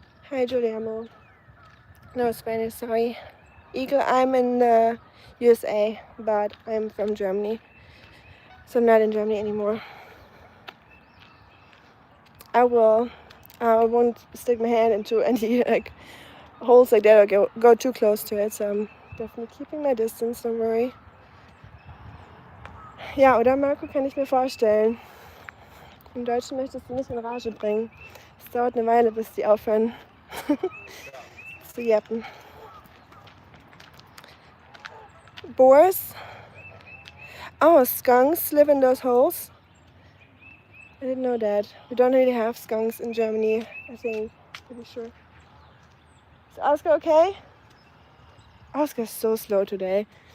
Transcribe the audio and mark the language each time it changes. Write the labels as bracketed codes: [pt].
[en] Hi, Giuliano. No Spanish, sorry. Eagle, I'm in the USA, but I'm from Germany. So I'm not in Germany anymore. I won't stick my hand into any like holes like that or go too close to it. So I'm definitely keeping my distance, don't worry. [de] Ja, oder Marco, kann ich mir vorstellen. Im Deutschen möchtest du nicht in Rage bringen. Es dauert eine Weile, bis die aufhören zu jappen. [en] Boars? Oh, skunks live in those holes? I didn't know that. We don't really have skunks in Germany, I think. Pretty sure. Is Oskar okay? Oscar's so slow today.